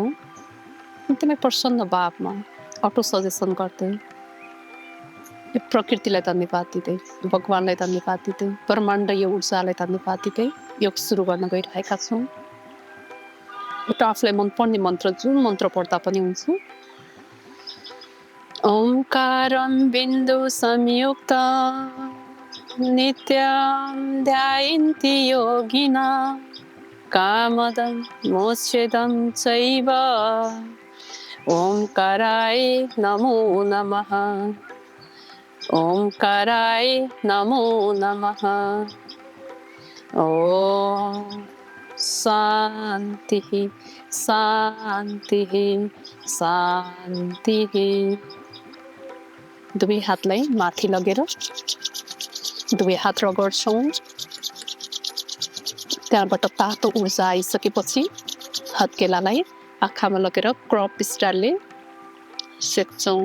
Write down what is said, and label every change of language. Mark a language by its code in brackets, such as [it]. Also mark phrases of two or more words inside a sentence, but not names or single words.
[ne] एकदमै प्रसन्न भावमा [en] auto suggestion [ne] गर्दै यो प्रकृतिलाई धन्यवाद दिँदै, भगवानलाई धन्यवाद दिँदै, ब्रह्माण्डीय ऊर्जालाई धन्यवाद दिँदै योग सुरु गर्न गइरहेका छौँ। एउटा आफूलाई मनपर्ने मन्त्र जुन मन्त्र पढ्दा पनि हुन्छ। [sa] ओमकारं बिन्दु संयुक्त नित्यं ध्यायन्ति योगिना कामदं मोक्षदं चैव ओंकाराय नमो नमः। ओंकाराय नमो नमः। ओम शान्तिः शान्तिः शान्तिः। [ne] दुवै हातलाई माथि लगेर दुवै हात रगड्छौँ। त्यहाँबाट तातो ऊर्जा आइसकेपछि हत्केलालाई आँखामा लगेर [en] crop styleले [ne] सेक्छौँ।